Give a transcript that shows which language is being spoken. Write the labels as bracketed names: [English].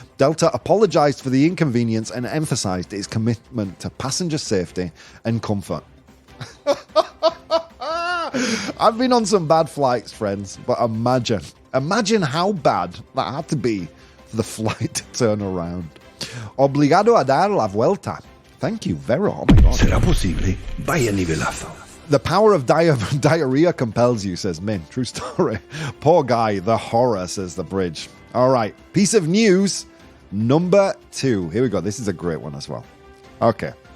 [English] Delta apologized for the inconvenience and emphasized its commitment to passenger safety and comfort. I've been on some bad flights, friends, but imagine how bad that had to be for the flight to turn around. [Spanish] Obligado a dar la vuelta. [English] Thank you, Vero. Oh my God. [Spanish] ¿Será posible? Vaya nivelazo. [English] The power of diarrhea compels you, says Min. True story. Poor guy, the horror, says the bridge. All right, piece of news number 2. Here we go. This is a great one as well. Okay.